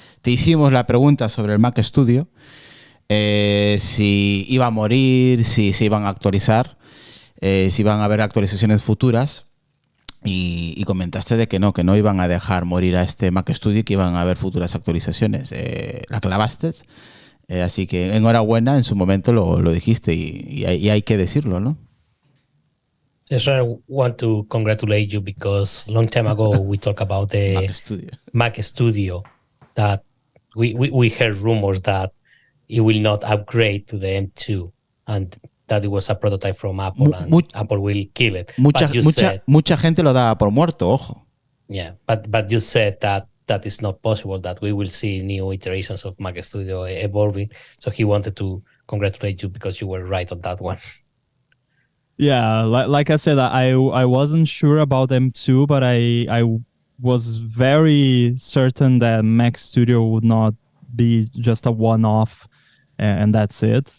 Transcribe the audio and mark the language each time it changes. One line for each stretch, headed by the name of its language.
Spanish: Te hicimos la pregunta sobre el Mac Studio, si iba a morir, si se iban a actualizar, si iban a haber actualizaciones futuras, y comentaste de que no iban a dejar morir a este Mac Studio, que iban a haber futuras actualizaciones. La clavaste, así que enhorabuena, en su momento lo dijiste, y hay que decirlo, ¿no?
English: Yes, I want to congratulate you because a long time ago we talked about the Mac Studio that we heard rumors that it will not upgrade to the M2 and that it was a prototype from Apple and Apple will kill it.
Spanish: Mucha gente lo da por muerto, ojo.
English: Yeah, but you said that is not possible, that we will see new iterations of Mac Studio evolving. So he wanted to congratulate you because you were right on that one. Yeah, like I said, I wasn't sure about M2, but I was very certain that Mac Studio would not be just a one-off, and that's it.